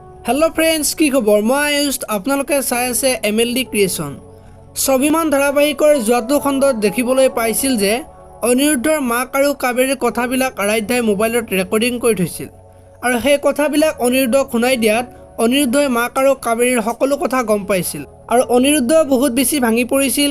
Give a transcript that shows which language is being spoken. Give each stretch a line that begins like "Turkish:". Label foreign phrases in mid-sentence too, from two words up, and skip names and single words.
English: hello friends
Assamese: কি খবৰ মই আয়ুষ আপোনালোকে চাই আছে MLD क्रिएशन স্বাভিমান ধাৰাবাহিকৰ যোৱাটো খণ্ডত দেখিবলৈ পাইছিল যে অনিৰুদ্ধৰ মাক আৰু কাবেৰীৰ কথাবিলাক আৰাধ্যাই মোবাইলত ৰেকৰ্ডিং কৰি থৈছিল আৰু সেই কথাবিলাক অনিৰুদ্ধক শুনাই দিয়াত অনিৰুদ্ধই মাক আৰু কাবেৰীৰ সকলো কথা গম পাইছিল আৰু অনিৰুদ্ধ বহুত বেছি ভাঙি পৰিছিল।